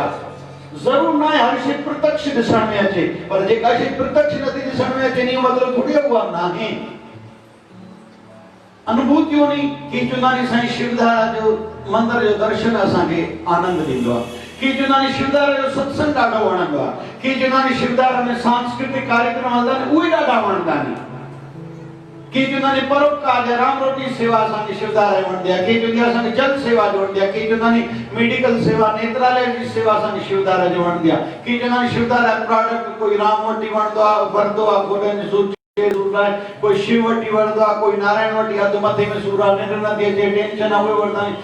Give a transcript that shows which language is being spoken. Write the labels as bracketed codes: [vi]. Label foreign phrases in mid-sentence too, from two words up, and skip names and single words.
[sd] ज़रूर न आहे हर शइ प्रत्यक्ष ॾिसण में अचे, पर जेका शइ प्रत्यक्ष नथी ॾिसण में अचे नी मतिलबु थोड़ी उहा न आहे। अनुभूतियों नी की चवंदा नी साईं शिवधारा जो मंदिर जो दर्शन असांखे आनंद ॾींदो आहे, की चवंदा नी शिवधारा जो सत्संग ॾाढो वणंदो आहे, की चवंदा नी शिवधारा में सांस्कृतिक कार्यक्रम हलंदा आहिनि उहे ॾाढा वणंदा आहिनि, की चवंदा नी परोपकार जा राम रोटी सेवा असांखे शिवधारा वणंदी आहे, की चवंदी असांखे जल सेवा वणंदी आहे, की चवंदा नी मेडिकल सेवा, नेत्रालय जी सेवा असांखे शिवधारा जो वणंदी आहे, की चवंदा नी शिवधारा प्रोडक्ट कोई राम वटी वणंदो आहे, वरंदो आहे, गोॾनि जी सूर कोई शिव वटी वरंदो आहे, कोई नारायण वटी हथ मथे में सूर आहे, निंड नथी अचे, टेंशन आहे, उहे वरंदा आहिनि।